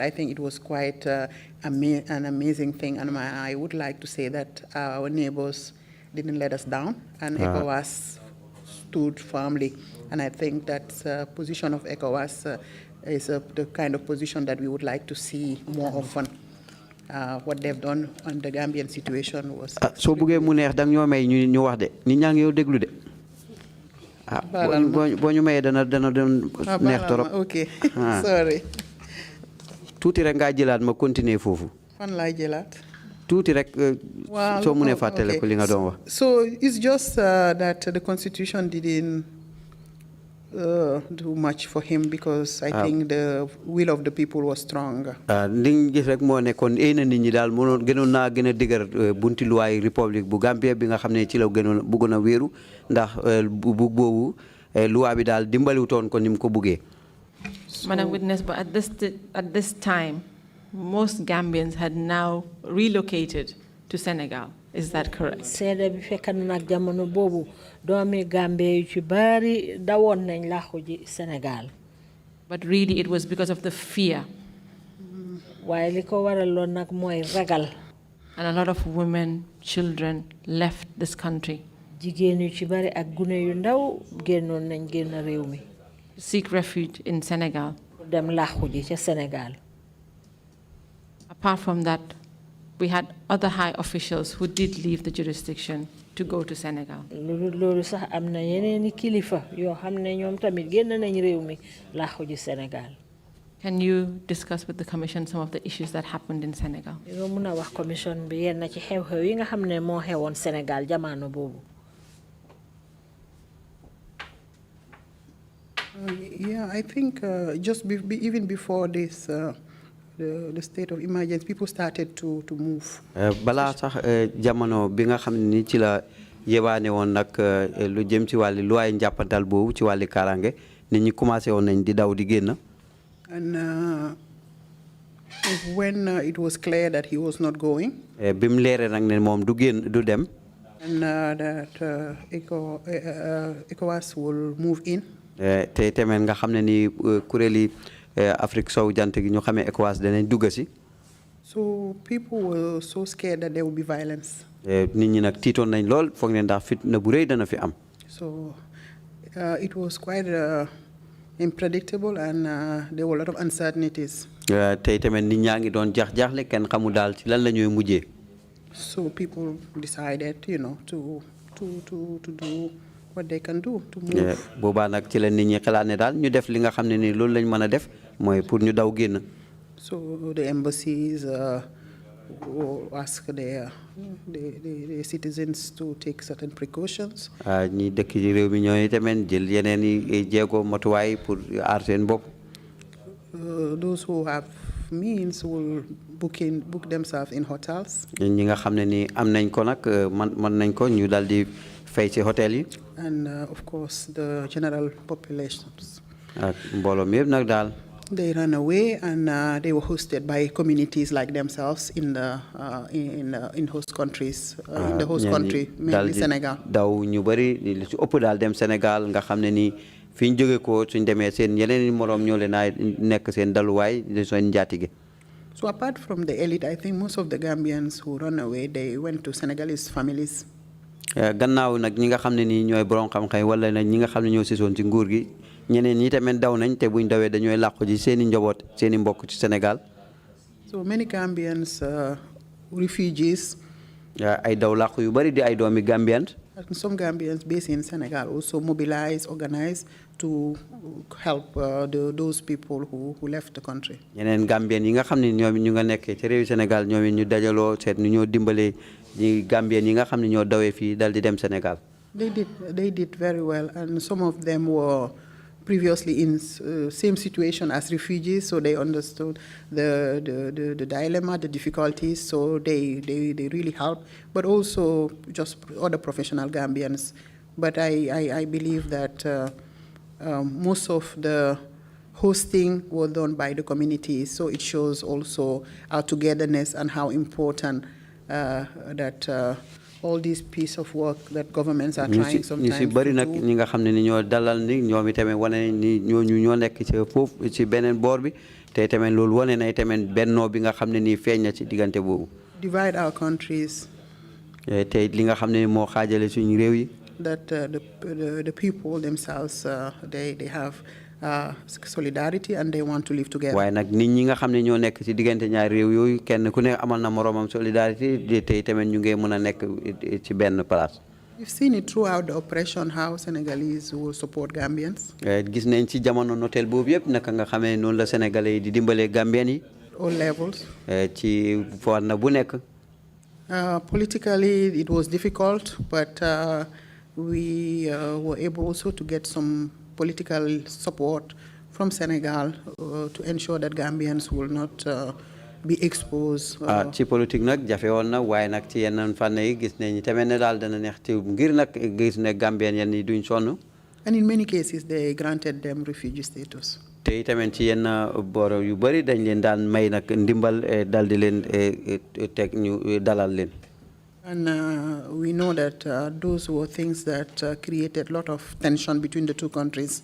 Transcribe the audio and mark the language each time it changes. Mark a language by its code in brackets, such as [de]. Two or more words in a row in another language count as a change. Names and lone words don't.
[en] I think it was quite an amazing thing, and I would like to say that our neighbors didn't let us down, and ECOWAS stood firmly, and I think that position of ECOWAS is the kind of position that we would like to see more often. What they've done on the Gambian situation was. [wo] So buggee mu neex dang ñoo may ñu wax de nit ñaa ngi yow déglu de. Boo ñu mayee dana neex torop. [en] Okay. Sorry. [wo] Tuuti rek nga jëlaat ma continuer foofu. Fan laay jëlaat. Tuuti rek soo mënee fàttale ko li nga doon wax. [en] So it's just that the constitution didn't do much for him because I think the will of the people was strong. [wo] Li gis rek moo nekkoon ay na nit ñi daal mënoon gënoon naa gën a dëgër bunti luwaay république bu Gambia bi nga xam ne ci la gënoon bëggoon a wéeru ndax bu boobu luwaa bi daal dimbaliwutoon ko ni mu ko buggee. [en] Madam Witness, but at this time, most Gambians had now relocated to Senegal. Is that correct? [wo] Seede bi fekk na nag jamono boobu doomi Gambia yu ci bari dawoon nañ làqu ji Senegal. [en] But really it was because of the fear. [wo] Waaye li ko waraloon nag mooy ragal. [en] And a lot of women, children left this country. [wo] Jigéen yu ci bari ak gune yu ndaw génnoon nañ génn réew mi. [en] Seek refuge in Senegal. [wo] Dem làqu ji ca Senegal. [en] Apart from that, we had other high officials who did leave the jurisdiction to go to Senegal. [wo] Loolu sax am na yeneeni kilifa yoo xam ne ñoom tamit génn nañ réew mi làqu ji Senegal. [en] Can you discuss with the Commission some of the issues that happened in Senegal? [wo] Yoo mun a wax commission bi yenn ci xew-xew yi nga xam ne moo xewoon Senegal jamono boobu. [en] Yeah, I think just even before this, the state of emergency, people started to move. [wo] Bala sax jamono bi nga xam ni ci la yebaane woon nag lu jëm ci wàllu luwaay njàppantal boobu ci wàllu kaaraange nit ñi commencé woon nañ di daw di génn. [en] And when it was clear that he was not going. [wo] Bi mu leeree nag ne moom du génn du dem. [en] And that ECOWAS will move in. [wo] Te tamit nga xam ne ni kuréeli Afrique sowu jant gi ñu xamee ECOWAS danañ dugg si. [en] So people were so scared that there would be violence. [wo] Nit ñi nag tiitoon nañ lool foog ne ndax fitna bu rëy dana fi am. [en] So it was quite unpredictable and there were a lot of uncertainties. [wo] Te tamit nit ñaa ngi doon jaaxle kenn xamu daal ci lan la ñuy mujjee. [en] So people decided, to do what they can do to move. [wo] Boobaa nag ci la nit ñi xalaat ne daal ñu def li nga xam ne ni loolu lañ mën a def mooy pour ñu daw génn. [en] So the embassies ask their citizens to take certain precautions. [wo] ñi dëkk ci réew mi ñooy tamit jël yeneen i jéego matuwaay pour aar seen bopp. [en] Those who have means will book themselves in hotels. [wo] ñi nga xam ne ni am nañ ko nag mën nañ ko ñu daal di fay ci hôtel yi. [en] And of course the general populations. [wo] Ak mbooloo mi yëpp nag daal. [en] They ran away, and they were hosted by communities like themselves in the host countries, in the host country, mainly Senegal. [wo] Daw ñu bari li ci ëpp daal dem Sénégal nga xam ne ni fi ñu jóge ko suñ demee seen yeneen moroom ñoo leen a nekk seen daluwaay di seen njaatige. [en] So apart from the elite, I think most of the Gambians who run away, they went to Senegalese families. [wo] Gannaaw nag ñi nga xam ne nii ñooy borom xam-xam wala nag ñi nga xam ne ñoo sisoon ci nguur gi ñeneen ñi tamit daw nañ te buñ dawee dañooy làqu ji seen i njaboot seen i mbokk ci Sénégal. [en] So many Gambians, refugees. [wo] Ay daw làqu yu bari di ay doomi Gambians. [en] And some Gambians based in Senegal also mobilize, organize to help those people who left the country. [wo] Ñeneen Gambien yi nga xam ne ñoom ñu nga nekkee ci réewi Sénégal ñoom ñu dajaloo seet nu ñoo dimbalee ñi Gambien yi nga xam ne ñoo dawee fii dal di dem Sénégal. [en] They did very well, and some of them were previously in same situation as refugees, so they understood the dilemma, the difficulties, so they really helped, but also just other professional Gambians. But I believe that most of the hosting was done by the community, so it shows also our togetherness and how important that all these piece of work that governments are trying sometimes to do. [wo] Bari nak ñi nga xamné ni ñoo dalal ni ñoom itamé wone ni ñoo nekk ci fofu ci benen bor bi té tamé lool wone na tamé benno bi nga xamné ni feñ na ci digënté bobu. [en] Divide our countries. [wo] Té li nga xamné mo xajalé suñu réew yi. [en] That the people themselves they have solidarity and they want to live together. [wo] Waaye nag nit ñi nga xam ne ñoo nekk ci diggante ñaari réew yooyu kenn ku ne amal na moroomam solidarité te tamit ñu ngi mën a nekk ci benn place. [en] We've seen it throughout the oppression how Senegalese will support Gambians. [wo] Gis nañ ci jamono notel boobu yëpp naka nga xamee noonu la Sénégalais yi di dimbalee Gambien yi. [en] All levels. [wo] ci foor na bu nekk. [en] Politically it was difficult, but we were able also to get some political support from Senegal to ensure that Gambians will not be exposed. [wo] Ci politique nag jafe woon na waaye nag ci yenn fànn yi gis nañ tamit ne daal dana neex ci ngir nag gis ne Gambien yenn yi duñ sonn. [en] And in many cases they granted them refugee status. [wo] Te tamit ci yenn boor yu bari dañ leen daan may nag ndimbal dal di leen teg ñu dalal leen. [en] And we know that those were things that created a lot of tension between the two countries.